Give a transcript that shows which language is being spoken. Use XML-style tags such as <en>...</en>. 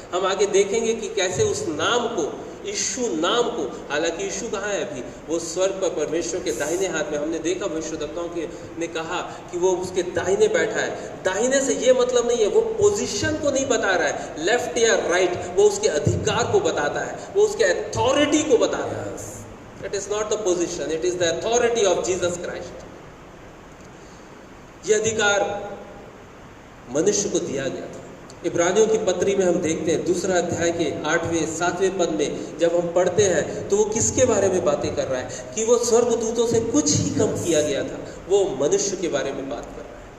<hi>हम आगे देखेंगे कि कैसे उस नाम को, यीशु नाम को, हालांकि यीशु कहाँ है अभी? वो स्वर्ग पर परमेश्वर के दाहिने हाथ में। हमने देखा भविष्यद्वक्ताओं के ने कहा कि वो उसके दाहिने बैठा है। दाहिने से ये मतलब नहीं है, वो पोजीशन को नहीं बता रहा है, लेफ्ट या राइट, वो उसके अधिकार को बताता है, वो उसके अथॉरिटी को बताता है।</hi> <en>It is not the position, it is the authority of Jesus Christ.</en> <hi>यह अधिकार मनुष्य को दिया गया था। इब्रानियों की पत्री में हम देखते हैं 2 अध्याय के 8वें 7वें पद में जब हम पढ़ते हैं तो वो किसके बारे में बातें कर रहा है कि वो स्वर्गदूतों से कुछ ही कम किया गया था। वो मनुष्य के बारे में बात कर रहा है।</hi>